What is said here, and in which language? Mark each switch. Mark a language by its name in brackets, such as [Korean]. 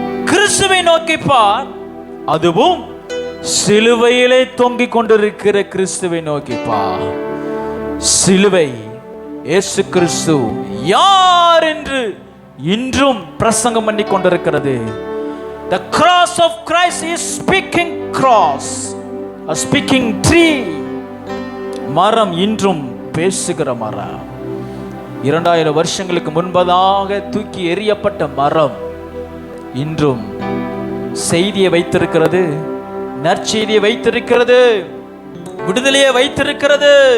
[Tamil] கிறிஸ்துவை நோக்கி பார், அதுவும் சிலுவையிலே தொங்கிக் கொண்டிருக்கிற கிறிஸ்துவை நோக்கி பார். சிலுவை இயேசு கிறிஸ்து யார் என்று இன்றும் பிரசங்கம் பண்ணி கொண்டிருக்கிறது. [English] The cross of Christ is speaking cross, a speaking tree. [Tamil] மரம் இன்றும் பேசுகிற மரம். 2000 வருஷங்களுக்கு முன்பதாக தூக்கி எறியப்பட்ட மரம் இன்றும் செய்தியை வைத்திருக்கிறது, நற்செய்தியை வைத்திருக்கிறது, விடுதலையை வைத்திருக்கிறது.